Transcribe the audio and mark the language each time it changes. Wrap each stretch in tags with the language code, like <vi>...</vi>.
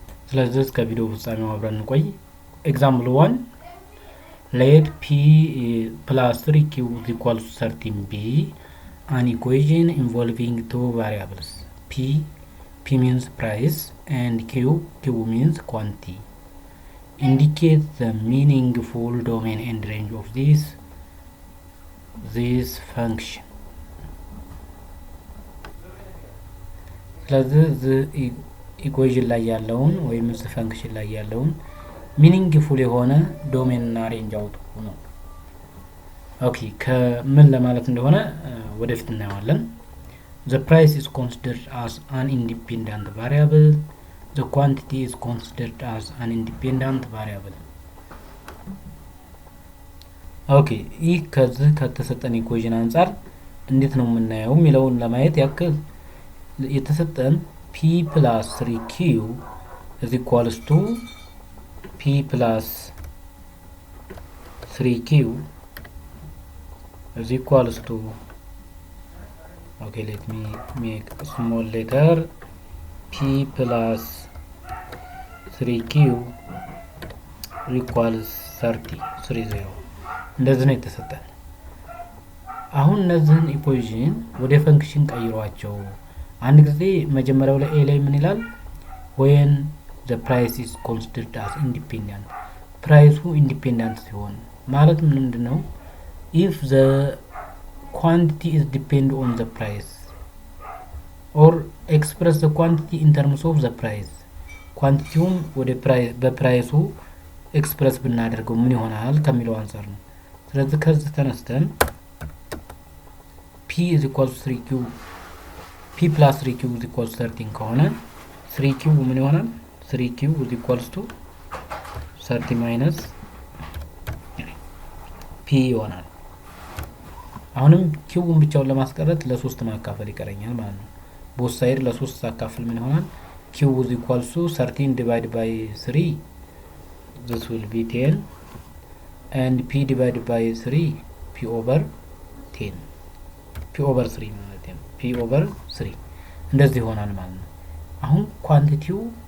<am>ስለዚህ እስከ ቪዲዮ ፍጻሜው አብረን እንቆይ።</am> <en>ኤግዛምፕል 1 let p plus 3q is equal to 13b an equation involving two variables p means price and q means quantity. Indicate the meaningful domain and range of this function.</en> <am>ስለዚህ ኢኩዌሽን ላይ ያለውን ወይም እዚህ ፈንክሽን ላይ ያለውን ሚኒንግፉል የሆነ ዶሜን እና ሬንጅ አውጡ ነው። ኦኬ ከምን ለማለት እንደሆነ ወደፊት እናየዋለን።</am> <en>the price is considered as an independent variable. The quantity is considered as an independent variable.</en> <am>ኦኬ ይህ ከዚህ ከተሰጠን ኢኩዌሽን አንፃር እንዴት ነው የምናየው የሚለውን ለማየት ያክል የተሰጠን</am> <en>p plus 3q is equals to p plus 3q is equals to, okay, let me make a small letter, p plus 3q equals 30</en> <am>እንደዚህ ነው የተሰጠን። አሁን እነዚህን ኢኩዌሽን ወደ ፈንክሽን ቀይሯቸው። አንድ ጊዜ መጀመሪያው ላይ a ላይ ምን ይላል?</am> <en>when the price is considered as independent,</en> <am>ፕራይሱ ኢንዲፔንደንት ሲሆን ማለት ምንድነው?</am> <en>if the quantity is depend on the price or express the quantity in terms of the price,</en> <am>ኳንቲቲውም ወደ በፕራይሱ ኤክስፕረስ ብናደርገው ምን ይሆናል ከሚለው አንፃር ነው። ስለዚህ ከዚህ ተነስተን</am> <en>p is equal to 3q, p plus 3q is equal to 13</en> <am>ከሆነ 3q ምን ይሆናል?</am> <en>3q is equal to 30 minus p</en> <am>ይሆናል። አሁንም q ብቻውን ለማስቀረት ለ3 ማካፈል ይቀረኛል ማለት ነው። ቦት ሳይድ ለ3 አካፍል ምን ይሆናል?</am> <en>q is equal to 13 divided by 3, this will be 10, and p divided by 3, p over 10, p over 3</en> <am>ማለት ነው።</am> <en>p over 3</en> <am>እንደዚህ ይሆናል ማለት ነው። አሁን ኳንቲቲው</am>